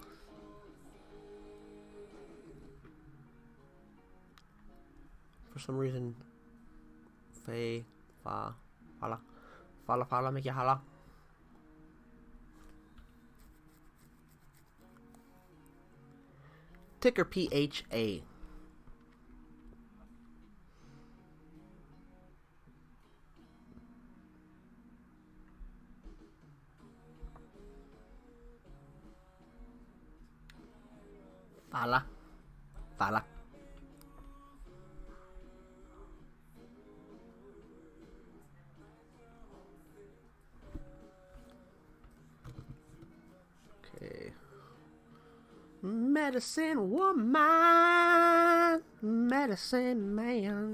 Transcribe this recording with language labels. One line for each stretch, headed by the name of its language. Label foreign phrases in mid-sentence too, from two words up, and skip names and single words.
English: For some reason, Fala, Phala, make you holla. Ticker PHA. Phala. Phala. Okay. Medicine woman, medicine man.